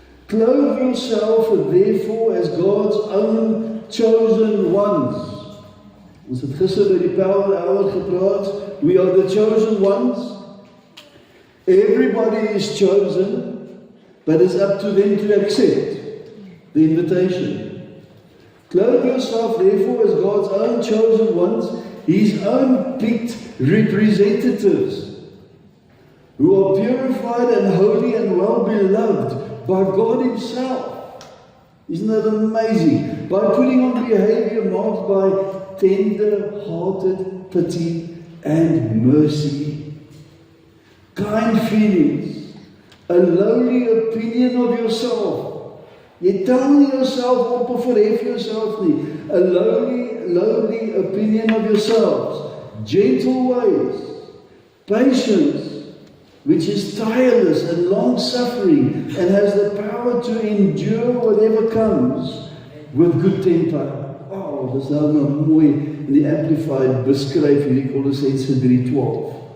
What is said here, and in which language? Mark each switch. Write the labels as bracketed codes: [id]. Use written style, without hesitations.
[en] Clothe yourself therefore as God's own chosen ones. [af] Ons het gister by die Power Hour gepraat. [en] We are the chosen ones. Everybody is chosen, but it's up to them to accept the invitation. Clothe yourself therefore as God's own chosen ones, His own picked representatives, who are purified and holy and well beloved by God Himself. Isn't that amazing? By putting on behavior marked by tender-hearted pity and mercy, kind feelings, a lowly opinion of yourself. [af] Jy tel nie jouself op of verhef jouself nie. [en] A lowly opinion of yourselves, gentle ways, patience, which is tireless and long-suffering and has the power to endure whatever comes with good temper. [af] Oh, dis nou nog mooi in die Amplified beskryf hierdie Kolossense 3:12.